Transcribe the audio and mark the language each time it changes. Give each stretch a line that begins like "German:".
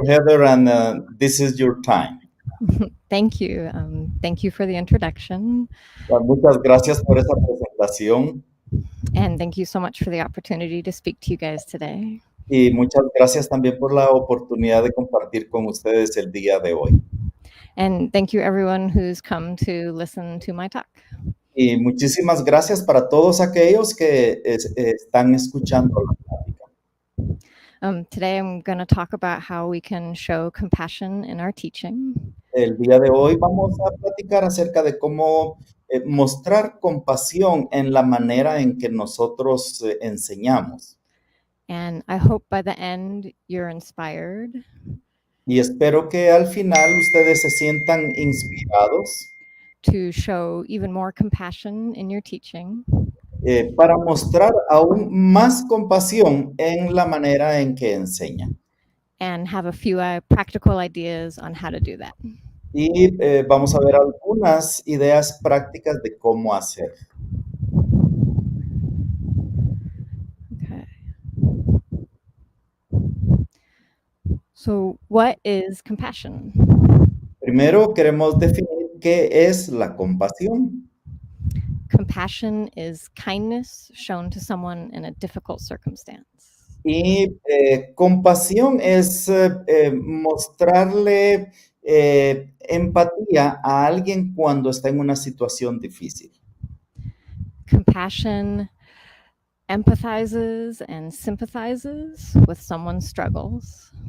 English: Heather, and this is your time. Thank you. Thank you for the introduction.
Spanish: Muchas gracias por esa presentación
English: And thank you so much for the opportunity to speak to you guys today.
Spanish: y muchas gracias también por la oportunidad de compartir con ustedes el día de hoy.
English: And thank you everyone who's come to listen to my talk.
Spanish: Y muchísimas gracias para todos aquellos que están escuchando la plática.
English: Today I'm going to talk about how we can show compassion in our teaching.
Spanish: El día de hoy vamos a platicar acerca de cómo mostrar compasión en la manera en que nosotros enseñamos.
English: And I hope by the end you're inspired.
Spanish: Y espero que al final ustedes se sientan inspirados
English: to show even more compassion in your teaching.
Spanish: Para mostrar aún más compasión en la manera en que enseñan.
English: And have a few practical ideas on how to do that.
Spanish: Y vamos a ver algunas ideas prácticas de cómo hacer. Okay.
English: So, what is compassion?
Spanish: Primero queremos definir qué es la compasión.
English: Compassion is kindness shown to someone in a difficult circumstance.
Spanish: Y compasión es mostrarle empatía a alguien cuando está en una situación difícil.
English: Compassion empathizes and sympathizes with someone's struggles.